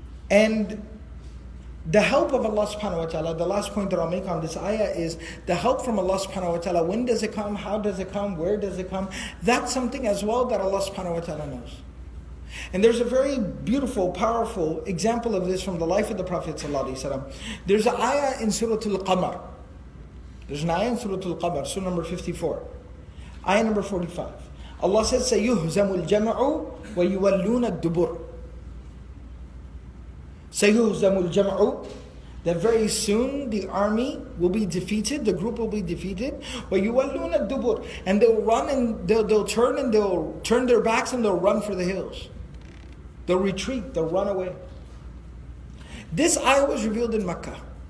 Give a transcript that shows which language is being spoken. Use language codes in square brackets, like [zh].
[en] And the help of Allah subhanahu wa ta'ala, the last point that I'll make on this ayah is the help from Allah subhanahu wa ta'ala. When does it come? How does it come? Where does it come? That's something as well that Allah subhanahu wa ta'ala knows. And there's a very beautiful, powerful example of this from the life of the Prophet ﷺ. There's an ayah in Surah Al-Qamar. There's an ayah in Surah Al-Qamar, Surah number 54. Ayah number 45. Allah says, [ar] سَيُهْزَمُ الْجَمْعُ وَيُوَلُّونَ الدُّبُرُ. سَيُهْزَمُ الْجَمْعُ. [en] That very soon the army will be defeated, the group will be defeated. [ar] وَيُوَلُّونَ الدُّبُرُ. [en] And they'll run and they'll turn their backs and they'll run for the hills. They'll retreat, they'll run away. This ayah was revealed in Makkah.